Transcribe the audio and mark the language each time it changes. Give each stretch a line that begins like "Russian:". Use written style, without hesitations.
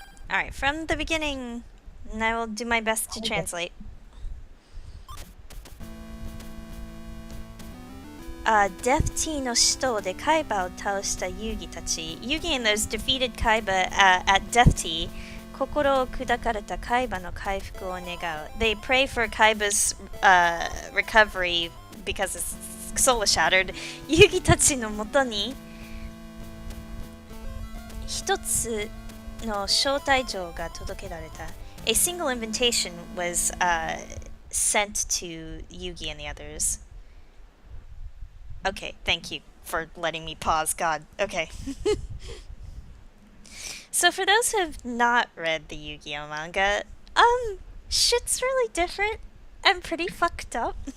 English: Alright, from the beginning, and I will do my best to Okay. translate.
Japanese: Death Tea no Shito de Kaibaを倒した遊戯たち.
English: Yugi and those defeated Kaiba at Death Tea.
Japanese: 心を砕かれた海馬の回復を願う.
English: They pray for Kaiba's recovery because his soul was shattered.
Japanese: 遊戯たちのもとに一つの招待状が届けられた.
English: A single invitation was sent to Yugi and the others. Okay, thank you for letting me pause. God, okay. So for those who have not read the Yu-Gi-Oh manga, shit's really different and pretty fucked up.